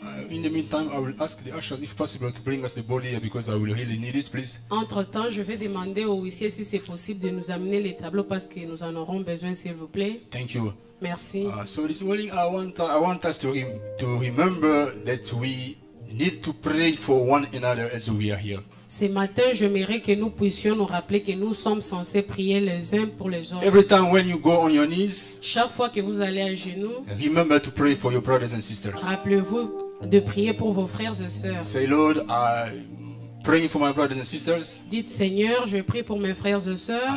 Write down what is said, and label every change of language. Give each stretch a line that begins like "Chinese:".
English: In the meantime, I will ask the ushers if possible to bring us the body here because I will really need it, please.
French: Entre-temps, je vais demander aux huissiers si c'est possible de nous amener les tableaux parce que nous en aurons besoin, s'il vous plaît.
English: Thank you.
French: Merci.
English: So this morning, I want us to remember that we need to pray for one another as we are here.
French: Ce matin, j'aimerais que nous puissions nous rappeler que nous sommes censés prier les uns pour les autres.
English: Every time when you go on your knees,
French: Chaque fois que vous allez à genoux,
English: remember to pray for your brothers and sisters.
French: rappelez-vous de prier pour vos frères et sœurs.
English: Say, Lord, I'm praying for my brothers and sisters.
French: Dites, Seigneur, je prie pour mes frères et sœurs.